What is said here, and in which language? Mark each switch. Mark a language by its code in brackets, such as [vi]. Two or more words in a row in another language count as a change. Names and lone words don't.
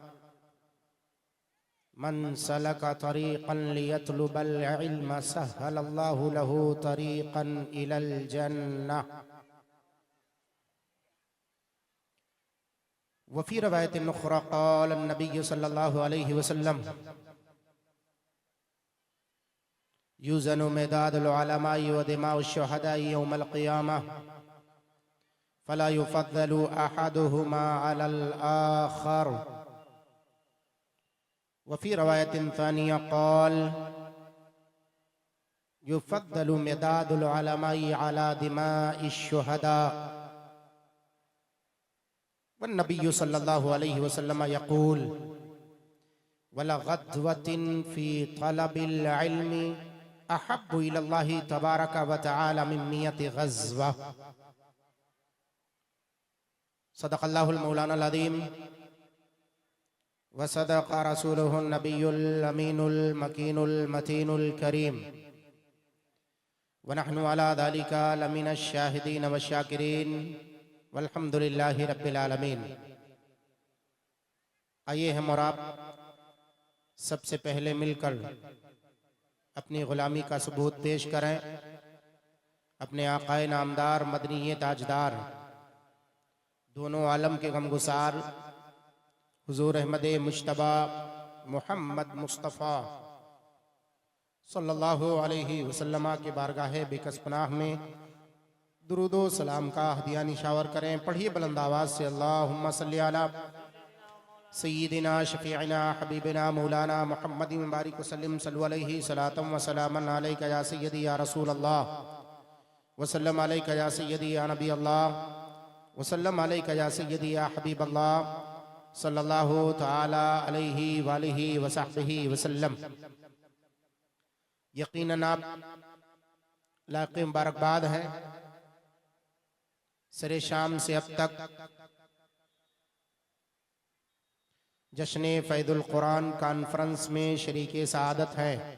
[ar] من سلك طريقا ليطلب العلم سهل الله له طريقا إلى الجنة. وفي رواية أخرى قال النبي صلى الله عليه وسلم يوزن مداد العلماء ودماء الشهداء يوم القيامة فلا يفضل أحدهما على الآخر. وفي رواية ثانية قال يفضل مداد العلماء على دماء الشهداء والنبي صلى الله عليه وسلم يقول ولغدوة في طلب العلم أحب إلى الله تبارك وتعالى من مائة غزوة. صدق الله مولانا العظيم وصدق رسوله النبي الأمين المكين المتين الكريم ونحن على ذلك لمن الشاهدين والشاكرين والحمد لله رب العالمين. [ur] آئیے ہم اور آپ سب سے پہلے مل کر اپنی غلامی کا ثبوت پیش کریں اپنے آقائے نامدار مدنی تاجدار دونوں عالم کے غمگسار حضور احمد مجتبیٰ محمد مصطفیٰ [ar] صلى الله عليه وسلم [ur] کے بارگاہ بیکس پناہ میں درود و سلام کا ہدیہ نچھاور کریں. پڑھیے بلند آواز سے [ar] اللهم صل على سيدنا شفيعنا حبيبنا مولانا محمد بارك وسلم صلى الله عليه صلاة وسلاما عليك يا سيدي يا رسول الله وسلم عليك يا سيدي يا نبي الله وسلم عليك يا سيدي يا حبيب الله صلى الله تعالى عليه وآله وصحبه وسلم. [ur] یقیناً آپ لائق مبارکباد ہیں. سر شام سے اب تک جشن فیض القرآن کانفرنس میں شریک سعادت ہیں.